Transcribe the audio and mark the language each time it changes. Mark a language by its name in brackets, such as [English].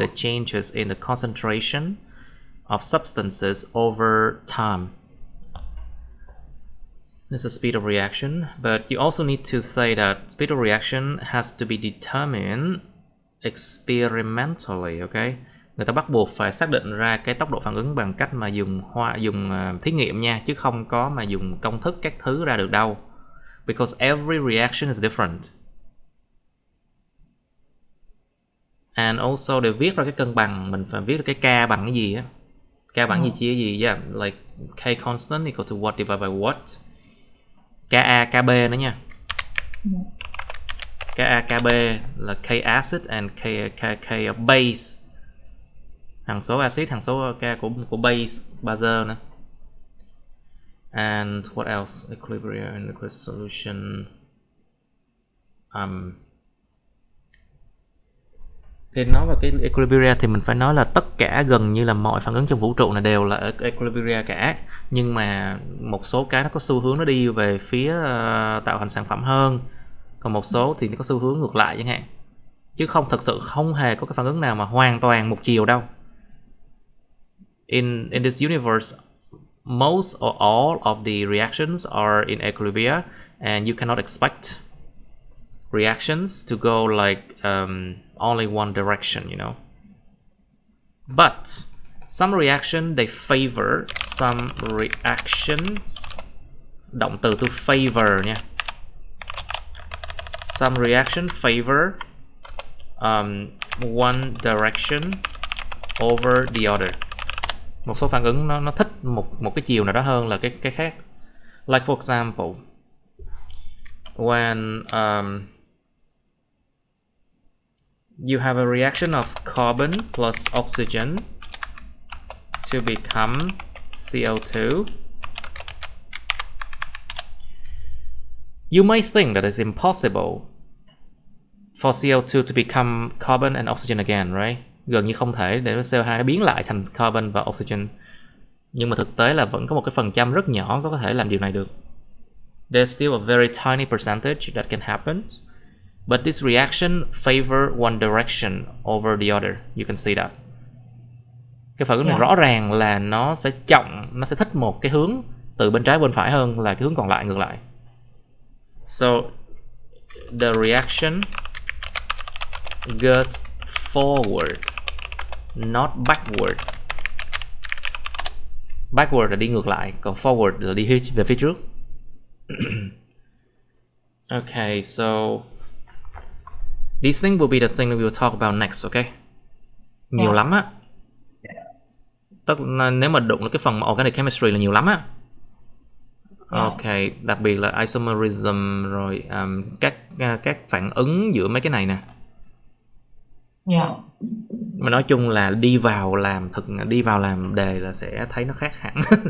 [English] the changes in the concentration of substances over time. This is speed of reaction, but you also need to say that speed of reaction has to be determined experimentally, okay? [Vietnamese] Người ta bắt buộc phải xác định ra cái tốc độ phản ứng bằng cách mà dùng thí nghiệm nha, chứ không có mà dùng công thức các thứ ra được đâu. [English] Because every reaction is different. And also [Vietnamese] để viết ra cái cân bằng mình phải viết ra cái K bằng cái gì á. K bằng gì chia gì? [English] Yeah, like K constant equal to what divided by what. [Vietnamese] Ka Kb nữa nha. Ka Kb là K acid and K base. Hằng số acid, hằng số K của base nữa. [English] And what else? Equilibrium in liquid solution. [Vietnamese] Thì nói về cái equilibrium thì mình phải nói là tất cả gần như là mọi phản ứng trong vũ trụ này đều là ở equilibrium cả. Nhưng mà một số cái nó có xu hướng nó đi về phía tạo thành sản phẩm hơn. Còn một số thì nó có xu hướng ngược lại chẳng hạn. Chứ thực sự không hề có cái phản ứng nào mà hoàn toàn một chiều đâu. [English] In this universe, most or all of the reactions are in equilibrium, and you cannot expect reactions to go like only one direction, you know. But some reaction they favor some reactions. [Vietnamese] Động từ to favor nha. [English] Some reaction favor one direction over the other. [Vietnamese] Một số phản ứng nó thích một cái chiều nào đó hơn là cái khác. [English] Like for example, when you have a reaction of carbon plus oxygen to become CO2, you might think that it's impossible for CO2 to become carbon and oxygen again, right? [Vietnamese] Gần như không thể để CO2 nó biến lại thành carbon và oxygen. Nhưng mà thực tế là vẫn có một cái phần trăm rất nhỏ có thể làm điều này được. [English] There's still a very tiny percentage that can happen. But this reaction favor one direction over the other. You can see that. [Vietnamese] Cái phản ứng này rõ ràng là nó sẽ thích một cái hướng từ bên trái bên phải hơn là cái hướng còn lại ngược lại. [English] So the reaction goes forward, not backward. [Vietnamese] Backward là đi ngược lại, còn forward là đi về phía trước. [English] Okay, so these things will be the thing that we will talk about next, okay? [Vietnamese] Nhiều lắm á. Nếu mà đụng đến cái phần organic chemistry là nhiều lắm á. Okay, đặc biệt là isomerism rồi các phản ứng giữa mấy cái này nè. Mà nói chung là đi vào làm đề là sẽ thấy nó khác hẳn.